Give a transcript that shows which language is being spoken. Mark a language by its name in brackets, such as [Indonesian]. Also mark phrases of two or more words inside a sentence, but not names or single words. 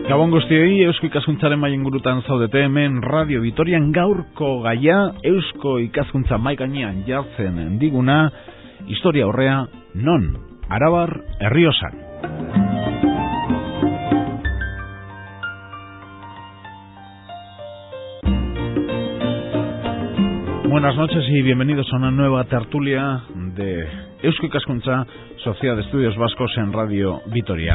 [Basque] on guztioi, Eusko Ikaskuntzaren mai ingurutan zaudete hemen Radio Vitorian. Gaurko gaia Eusko Ikaskuntza mai gainean jartzen diguna, historia aurrea non? Arabar Errioxan. [Spanish] Buenas noches y bienvenidos a una nueva tertulia de Eusko Ikaskuntza, Sociedad de Estudios Vascos en Radio Vitoria.